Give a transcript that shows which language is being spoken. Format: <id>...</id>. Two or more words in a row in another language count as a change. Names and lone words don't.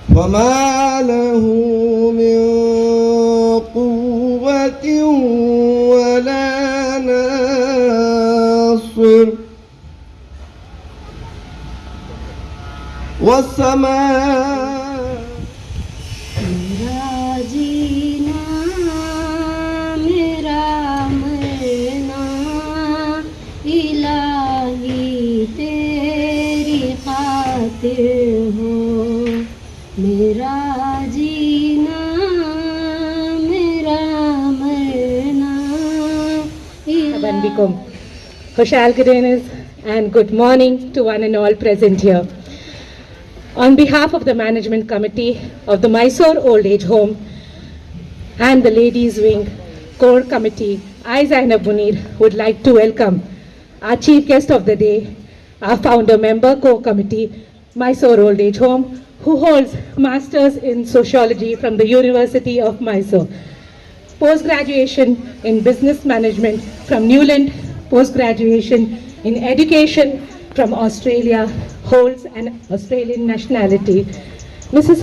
<ar>فما له من قوة ولا ناصر والسماء</ar> <hi>मेरा जीना मेरा मरना इलाही तेरी खातिर हो मेरा जीना मेरा मरना Bandikum. Hoshal Gadanis</hi> <en>and good morning to one and all present here. On behalf of the Management Committee of the Mysore Old Age Home and the Ladies Wing Core Committee, I, Zainab Munir, would like to welcome our Chief Guest of the Day, our Founder Member Core Committee, Mysore Old Age Home, who holds Masters in Sociology from the University of Mysore, Post-Graduation in Business Management from Newland, Post-Graduation in Education from Australia, holds an Australian nationality, Mrs.</en>